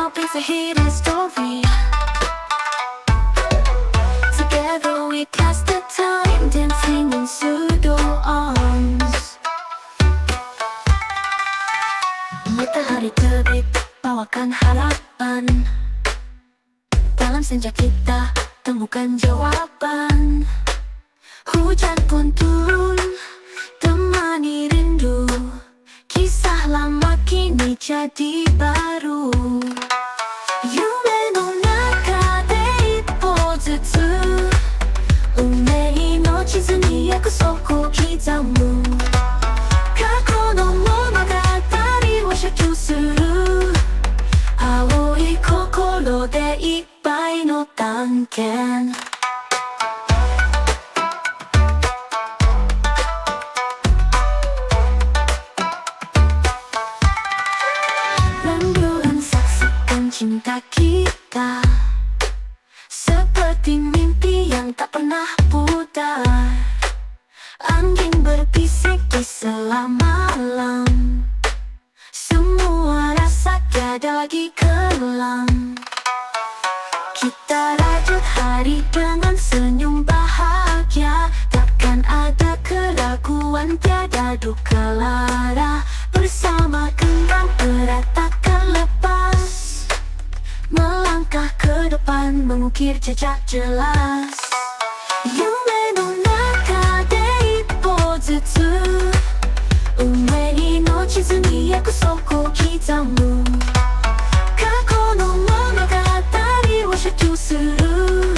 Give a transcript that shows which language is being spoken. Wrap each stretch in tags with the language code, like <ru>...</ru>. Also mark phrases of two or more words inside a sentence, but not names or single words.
<en>is a hidden story. Together we pass the time, dancing in pseudo arms.</en> <id>Matahari terbit, bawakan harapan. Dalam senja kita temukan jawaban. Hujan pun turun, temani rindu. Kisah lama kini jadi baru.</id> <ja>夢の中で一歩ずつ、運命の地図に約束を刻む。過去の物語を写経する。青い心でいっぱいの探検。</ja> <id>Cinta kita seperti mimpi yang tak pernah pudar. Angin berbisik di sela malam. Semua rasa tiada lagi kelam. Kita rajut hari dengan senyum bahagia. Takkan ada keraguan, tiada duka lara. Bersama genggam erat takkan lepas. Melangkah ke depan, mengukir jejak jelas.</id> <ja>夢の中で一歩ずつ、運命の地図に約束を刻む。過去の物語を写経する。</ja>